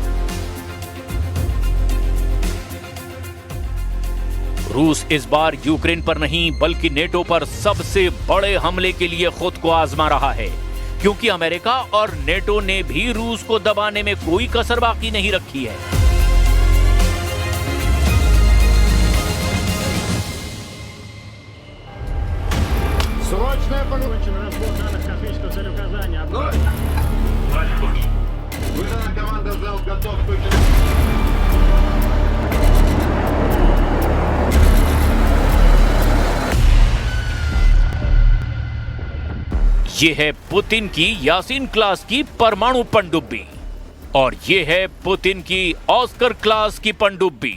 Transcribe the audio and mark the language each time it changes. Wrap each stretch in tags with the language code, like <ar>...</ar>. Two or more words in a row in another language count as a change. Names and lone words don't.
<hi>रूस इस बार यूक्रेन पर नहीं बल्कि नेटो पर सबसे बड़े हमले के लिए खुद को आजमा रहा है, क्योंकि अमेरिका और नेटो ने भी रूस को दबाने में कोई कसर बाकी नहीं रखी है।</hi> <ru>Срочная получена разбор данных космического целеуказания. Выдана команда «Зал готов к</ru> <hi>ये है पुतिन की यासीन क्लास की परमाणु पनडुब्बी और ये है पुतिन की ऑस्कर क्लास की पनडुब्बी।</hi>